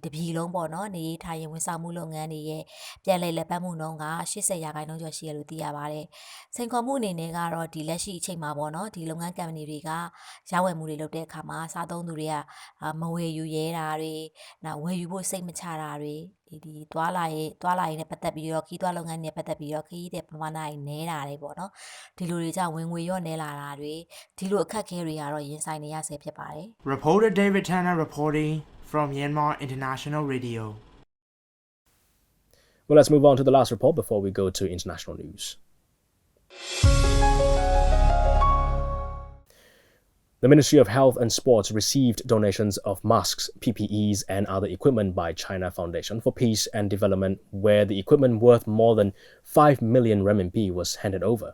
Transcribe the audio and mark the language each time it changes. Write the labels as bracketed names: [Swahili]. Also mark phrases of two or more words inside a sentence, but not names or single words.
[Burmese] ပြည်လုံးပေါ့နော်နေထိုင်ရင်ဝန်ဆောင်မှုလုပ်ငန်းတွေရဲ့ပြန်လည်လက်ပတ်မှုနှုန်းက80%ကျော်ရှိရလို့သိရပါတယ်စိန်ခေါ်မှုအနေနဲ့ကတော့ဒီလက်ရှိအချိန်မှာပေါ့နော်ဒီလုပ်ငန်းကုမ္ပဏီတွေကရောင်းဝယ်မှုတွေလုပ်တဲ့အခါမှာစားသုံးသူတွေကမဝယ်ယူရဲတာတွေနောက်ဝယ်ယူဖို့စိတ်မချတာတွေဒီတွာလာရေးနဲ့ပတ်သက်ပြီးတော့ခီးသွွားလုပ်ငန်းနဲ့ပတ်သက်ပြီးတော့ခီးတဲ့ပမာဏတွေနည်းတာတွေပေါ့နော်ဒီလိုတွေကြောင့်ဝင်ငွေရော့နည်းလာတာတွေဒီလိုအခက်အခဲတွေကတော့ရင်ဆိုင်နေရဆဲဖြစ်ပါတယ် [English] Reporter David Tanner reporting from Myanmar International Radio. Well, let's move on to the last report before we go to international news. The Ministry of Health and Sports received donations of masks, PPEs, and other equipment by China Foundation for Peace and Development, where the equipment worth more than 5 million renminbi was handed over.